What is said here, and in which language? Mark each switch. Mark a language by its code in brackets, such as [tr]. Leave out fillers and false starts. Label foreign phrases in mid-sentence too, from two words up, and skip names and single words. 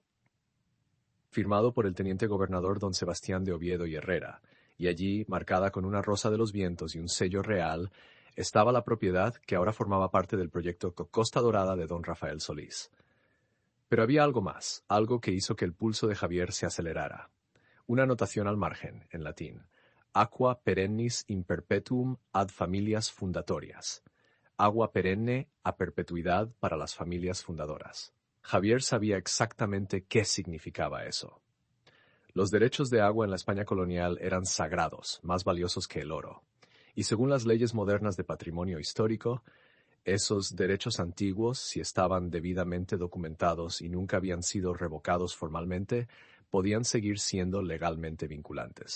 [es] Firmado por el teniente gobernador don Sebastián de Oviedo y Herrera, y allí, marcada con una rosa de los vientos y un sello real, estaba la propiedad que ahora formaba parte del proyecto Costa Dorada de don Rafael Solís. Pero había algo más, algo que hizo que el pulso de Javier se acelerara. Una anotación al margen, en latín. [la] Aqua perennis in perpetuum ad familias fundatorias. [es] Agua perenne a perpetuidad para las familias fundadoras. Javier sabía exactamente qué significaba eso. Los derechos de agua en la España colonial eran sagrados, más valiosos que el oro. Y según las leyes modernas de patrimonio histórico, esos derechos antiguos, si estaban debidamente documentados y nunca habían sido revocados formalmente, podían seguir siendo legalmente vinculantes.